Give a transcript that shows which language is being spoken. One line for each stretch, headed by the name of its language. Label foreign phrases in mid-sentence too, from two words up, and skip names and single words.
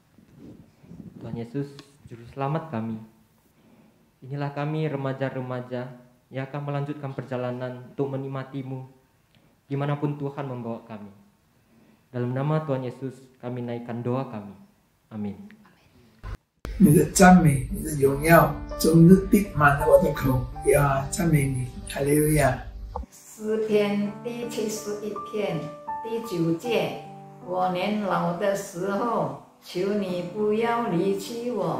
Indonesian: Tuhan Yesus, Juru Selamat kami. Inilah kami remaja-remaja yang akan melanjutkan perjalanan untuk menikmati-Mu dimanapun Tuhan membawa kami. Dalam nama Tuhan Yesus kami naikkan doa kami. Amin.
Chinese: 你的赞美，你的荣耀，终日闭满了我的口，呀，赞美你，哈利路亚。诗篇第71篇第9节：我年老的时候，求你不要离弃我。